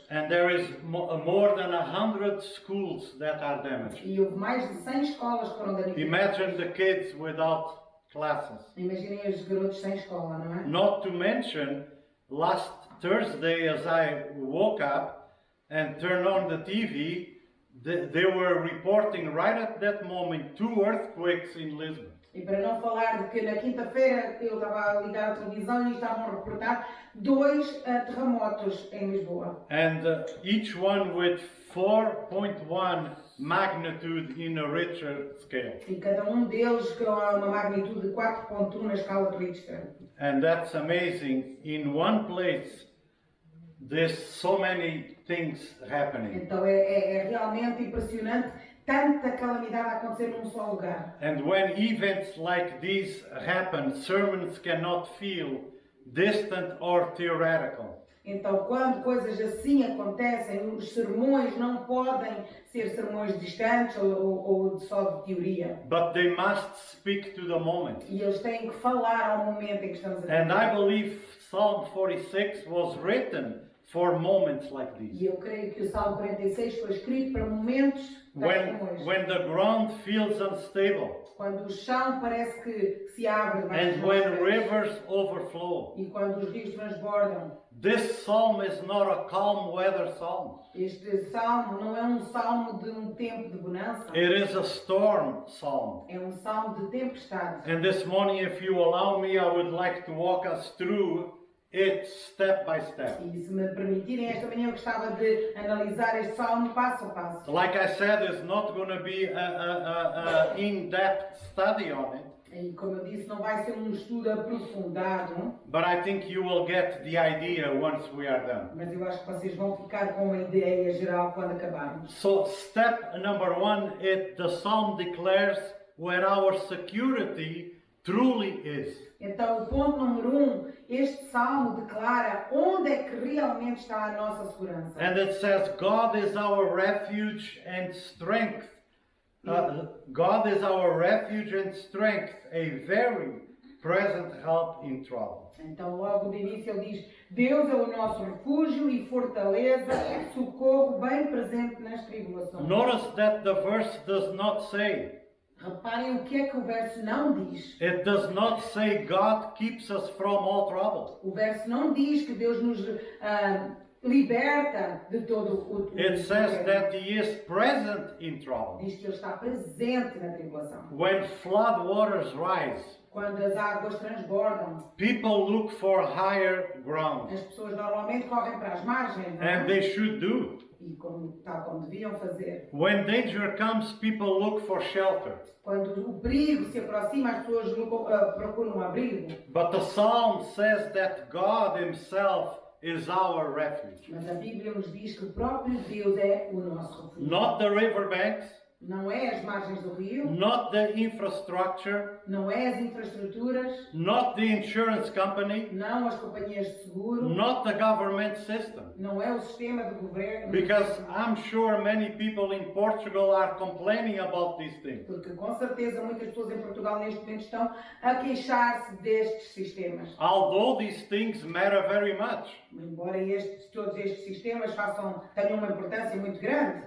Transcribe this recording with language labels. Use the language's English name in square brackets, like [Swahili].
[English] And there is more than 100 schools that are damaged. [Portuguese] E houve mais de 100 escolas que foram danificadas. [English] Imagine the kids without classes. [Portuguese] Imaginem os garotos sem escola, não é? [English] Not to mention, last Thursday as I woke up and turned on the TV, they were reporting right at that moment 2 earthquakes in Lisbon. [Portuguese] E para não falar de que na quinta-feira eu estava a ligar a televisão e estavam a reportar 2 terremotos em Lisboa. [English] And each one with 4.1 magnitude in a Richter scale. [Portuguese] E cada deles com uma magnitude de 4.1 na escala de Richter. [English] And that's amazing. In one place, there's so many things happening. [Portuguese] Então é realmente impressionante tanta calamidade a acontecer num só lugar. [English] And when events like these happen, sermons cannot feel distant or theoretical. [Portuguese] Então, quando coisas assim acontecem, os sermões não podem ser sermões distantes ou só de teoria. [English] But they must speak to the moment. [Portuguese] E eles têm que falar ao momento em que estamos a [English] And I [Portuguese] viver. [English] believe Psalm 46 was written for moments like [Portuguese] E [English] these. [Portuguese] eu creio que o Salmo 46 foi escrito para momentos tais como este. [English] When the ground feels unstable [Portuguese] Quando o chão parece que se abre debaixo [English] and [Portuguese] dos [English] when [Portuguese] pés. [English] rivers overflow. [Portuguese] E quando os rios transbordam. [English] This psalm is not a calm weather psalm. [Portuguese] Este salmo não é um salmo de um tempo de bonança. [English] It is a storm psalm. [Portuguese] É um salmo de tempestade. [English] And this morning, if you allow me, I would like to walk us through it step by step. [Portuguese] E se me permitirem, esta manhã eu gostava de analisar este salmo passo a passo. [English] Like I said, it's not going to be a in-depth study on it, [Portuguese] E como eu disse, não vai ser um estudo aprofundado, [English] but I think you will get the idea once we are done. [Portuguese] mas eu acho que vocês vão ficar com uma ideia geral quando acabarmos. [English] So, step number 1, the psalm declares where our security truly is. [Portuguese] Então, o ponto número 1, este salmo declara onde é que realmente está a nossa segurança. [English] And it says, God is our refuge and strength. God is our refuge and strength, a very present help in trouble. [Portuguese] Então, logo de início ele diz, Deus é o nosso refúgio e fortaleza, socorro bem presente nas tribulações. [English] Notice that the verse does not say, [Portuguese] Reparem o que é que o verso não diz. [English] it does not say God keeps us from all trouble. [Portuguese] O verso não diz que Deus nos liberta de todo o [English] It says [Portuguese] problema. [English] that He is present in trouble. [Portuguese] Diz que Ele está presente na tribulação. [English] When flood waters rise, [Portuguese] Quando as águas transbordam, [English] people look for higher ground, [Portuguese] as pessoas normalmente correm para as margens, não é? [English] and they should do. [Portuguese] E tal como deviam fazer. [English] When danger comes, people look for shelter. [Portuguese] Quando o perigo se aproxima, as pessoas procuram um abrigo. [English] But the psalm says that God Himself is our refuge. [Portuguese] Mas a Bíblia nos diz que o próprio Deus é o nosso refúgio. [English] Not the riverbanks, [Portuguese] Não é as margens do rio, [English] not the infrastructure, [Portuguese] não é as infraestruturas, [English] not the insurance company, [Portuguese] não as companhias de seguro, [English] not the government system. [Portuguese] não é o sistema de governo. [English] Because I'm sure many people in Portugal are complaining about these things. [Portuguese] Porque com certeza muitas pessoas em Portugal neste momento estão a queixar-se destes sistemas. [English] Although these things matter very much, [Portuguese] Embora todos estes sistemas tenham uma importância muito grande,